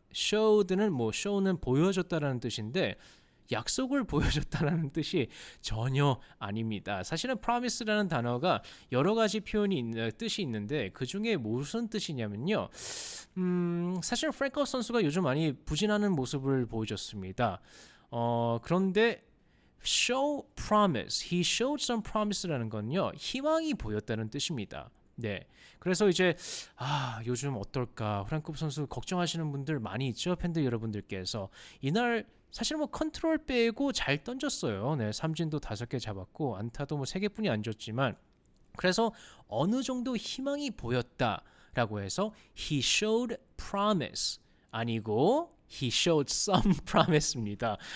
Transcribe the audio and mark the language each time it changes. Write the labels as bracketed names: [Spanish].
[Korean] showed는 뭐 show는 보여줬다라는 뜻인데 약속을 보여줬다라는 뜻이 전혀 아닙니다. 사실은 promise라는 단어가 여러 가지 뜻이 있는데 그 중에 무슨 뜻이냐면요. 사실 프랭커프 선수가 요즘 많이 부진하는 모습을 보여줬습니다. 그런데 [English] show promise, he showed some promise [Korean] 라는 건요, 희망이 보였다는 뜻입니다. 네, 그래서 이제 요즘 어떨까, 프랭크 선수 걱정하시는 분들 많이 있죠, 팬들 여러분들께서. 이날 사실 뭐 컨트롤 빼고 잘 던졌어요. 네, 삼진도 5개 잡았고 안타도 뭐 3개뿐이 안 줬지만, 그래서 어느 정도 희망이 보였다라고 해서 he showed promise 아니고 [English] he showed some promise [Korean] 입니다.